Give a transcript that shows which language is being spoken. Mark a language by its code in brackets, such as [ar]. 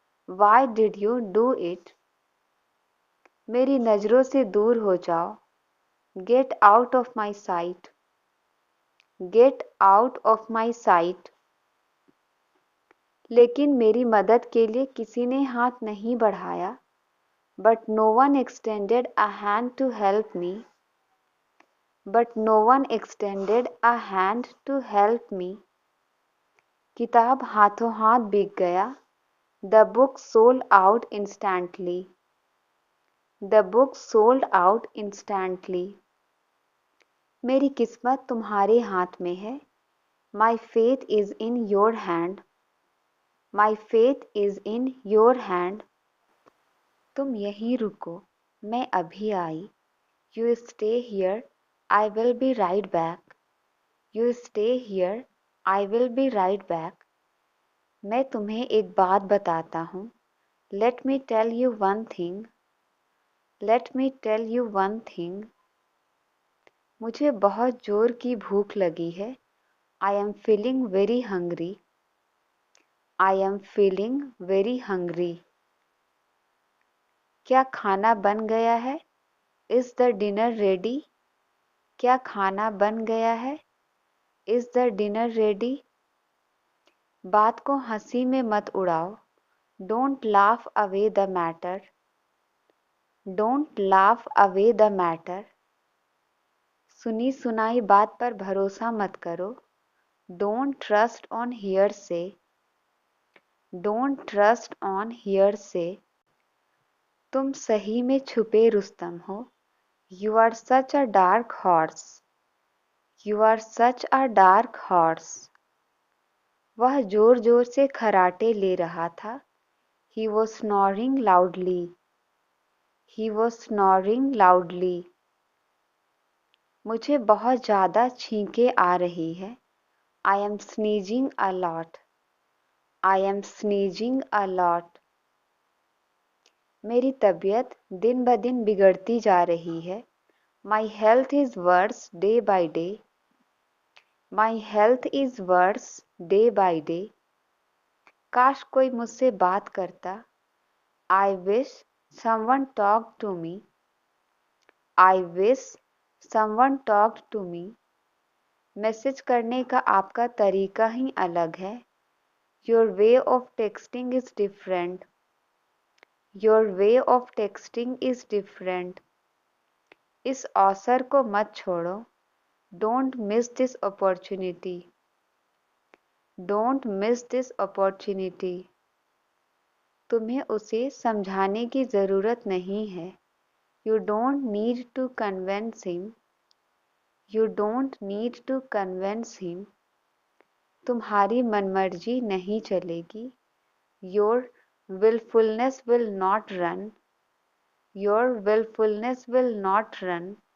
[en] Why did you do it? [hi] मेरी नज़रों से दूर हो जाओ। [en] Get out of my sight. Get out of my sight. [hi] लेकिन मेरी मदद के लिए किसी ने हाथ नहीं बढ़ाया। [en] But no one extended a hand to help me. But no one extended a hand to help me. [hi] किताब हाथों हाथ बिक गया। [en] The book sold out instantly. The book sold out instantly. [hi] मेरी किस्मत तुम्हारे हाथ में है। [en] My fate is in your hand. My fate is in your hand. [hi] तुम यहीं रुको, मैं अभी आई। [en] You stay here, I will be right back. You stay here, I will be right back. [hi] मैं तुम्हें एक बात बताता हूँ. [en] Let me tell you one thing. Let me tell you one thing. [hi] मुझे बहुत जोर की भूख लगी है. [en] I am feeling very hungry. I am feeling very hungry. [hi] क्या खाना बन गया है? [en] Is the dinner ready? [hi] क्या खाना बन गया है? [en] Is the dinner ready? [hi] बात को हंसी में मत उड़ाओ. [en] Don't laugh away the matter. Don't laugh away the matter. [hi] सुनी सुनाई बात पर भरोसा मत करो. [en] Don't trust on hearsay. Don't trust on hearsay. [hi] तुम सही में छुपे रुस्तम हो. [en] You are such a dark horse. You are such a dark horse. [hi] वह जोर जोर से खराटे ले रहा था. [en] He was snoring loudly. He was snoring loudly. [hi] मुझे बहुत ज़्यादा छींकें आ रही है. [en] I am sneezing a lot. I am sneezing a lot. [hi] मेरी तबीयत दिन ब दिन बिगड़ती जा रही है. [en] My health is worse day by day. My health is worse day by day. [hi] काश कोई मुझसे बात करता. [en] I wish someone talked to me. I wish someone talked to me. [hi] Message करने का आपका तरीका ही अलग है. [en] Your way of texting is different. Your way of texting is different. [hi] इस अवसर को मत छोड़ो. [en] Don't miss this opportunity. Don't miss this opportunity. [hi] तुम्हें उसे समझाने की ज़रूरत नहीं है. [en] You don't need to convince him. You don't need to convince him. [hi] तुम्हारी मनमर्जी नहीं चलेगी. [en] Your willfulness will not run. Your willfulness will not run.